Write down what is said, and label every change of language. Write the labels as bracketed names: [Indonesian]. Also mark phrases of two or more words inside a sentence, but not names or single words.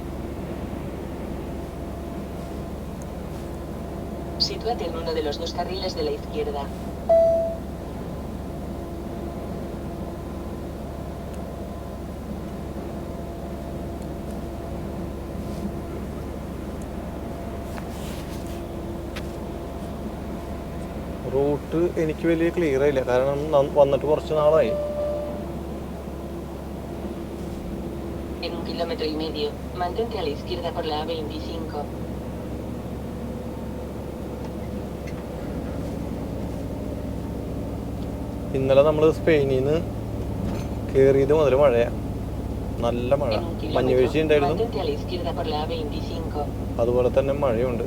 [Spanish] Sitúate en uno de los 2 carriles de la izquierda. [Malayalam] റൂട്ട് എനിക്ക് വലിയ ക്ലിയർ ആയില്ല, കാരണം വന്നിട്ട് കുറച്ച് നാളായി. [Spanish] En 1,5 kilómetros, mantente a la izquierda por la A25. [Malayalam] ഇന്നലെ നമ്മൾ സ്പെയിനിൽ നിന്ന് കയറിയത് മുതൽ മഴയാണ്, നല്ല മഴ. മഞ്ഞുവീഴ്ച ഉണ്ടായിരുന്നു, അതുപോലെ തന്നെ മഴയുണ്ട്.